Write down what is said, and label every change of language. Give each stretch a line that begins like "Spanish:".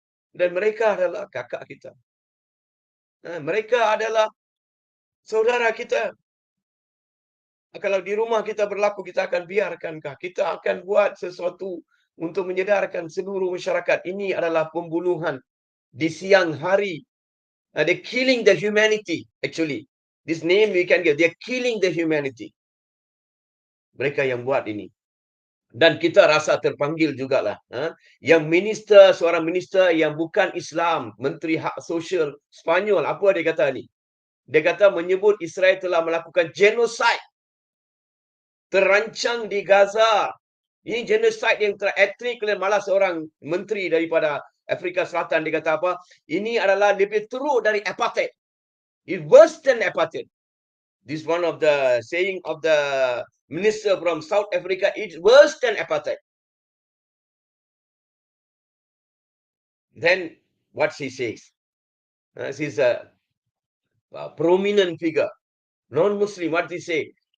Malay: Dan mereka adalah kakak kita. Mereka adalah saudara kita. Kalau di rumah kita berlaku, kita akan biarkankah? Kita akan buat sesuatu untuk menyedarkan seluruh masyarakat. Ini adalah pembunuhan di siang hari.
English: They're killing the humanity, actually. This name we can get. They're killing the humanity.
Malay: Mereka yang buat ini. Dan kita rasa terpanggil jugalah. Yang minister, seorang minister yang bukan Islam, Menteri Hak Sosial Spanyol, apa dia kata ni? Dia kata menyebut Israel telah melakukan genocide. Terancang di Gaza. Ini genocide yang etnik, malah seorang menteri daripada Afrika Selatan dia kata apa? Ini adalah lebih teruk dari apartheid.
English: It's worse than apartheid. This one of the saying of the minister from South Africa, it's worse than apartheid. Then what she says? She's a prominent figure, non-Muslim. What they say?